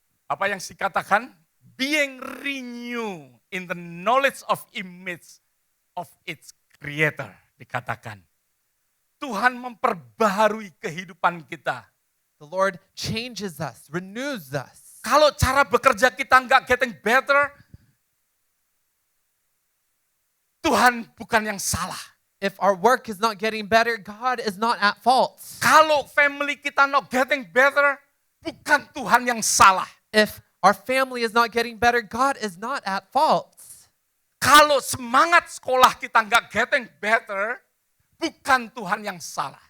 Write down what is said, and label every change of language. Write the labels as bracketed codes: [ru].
[id] Apa yang dikatakan? [en] Being renewed in the knowledge of image of its creator. [id] Dikatakan. Tuhan memperbaharui kehidupan kita. [en] The Lord changes us, renews us. [id] Kalau cara bekerja kita nggak [en] getting better, [id] Tuhan bukan yang salah. [en] If our work is not getting better, God is not at fault. [id] Kalau family kita [en] not getting better, [id] bukan Tuhan yang salah. [en] If our family is not getting better, God is not at fault. [id] Kalau semangat sekolah kita nggak [en] getting better, [id] bukan Tuhan yang salah.